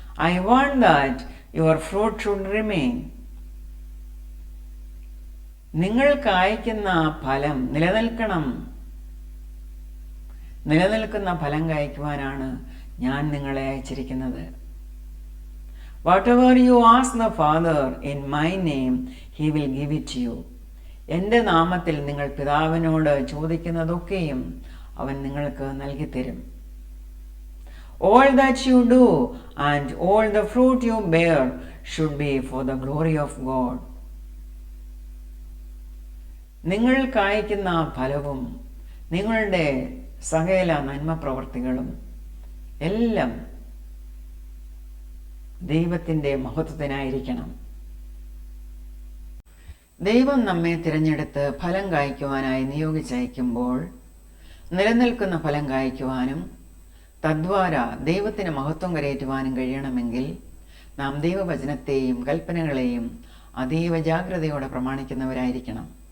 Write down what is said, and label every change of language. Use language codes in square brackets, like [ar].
[en] I want that your fruit should remain. [ml] നിങ്ങൾ കായ്ക്കുന്ന ഫലം നിലനിൽക്കണം. നിലനിൽക്കുന്ന ഫലം കായ്ക്കുവാനാണ് ഞാൻ നിങ്ങളെ അയച്ചിരിക്കുന്നത്. [en] Whatever you ask the Father in my name, he will give it to you. [ml] എൻ്റെ നാമത്തിൽ നിങ്ങൾ പിതാവിനോട് ചോദിക്കുന്നതൊക്കെയും അവൻ നിങ്ങൾക്ക് നൽകിത്തരും. [en] All that you do and all the fruit you bear should be for the glory of God. [ml] നിങ്ങൾ കായ്ക്കുന്ന ഫലവും നിങ്ങളുടെ സകല നന്മ പ്രവർത്തികളും എല്ലാം ദൈവത്തിൻ്റെ മഹത്വത്തിനായിരിക്കണം. ദൈവം നമ്മെ തിരഞ്ഞെടുത്ത് ഫലം കായ്ക്കുവാനായി നിയോഗിച്ചയക്കുമ്പോൾ നിലനിൽക്കുന്ന ഫലം കായ്ക്കുവാനും തദ്വാര ദൈവത്തിന് മഹത്വം കരയേറ്റുവാനും കഴിയണമെങ്കിൽ നാം ദൈവവചനത്തെയും കൽപ്പനകളെയും അതീവ ജാഗ്രതയോടെ പ്രമാണിക്കുന്നവരായിരിക്കണം.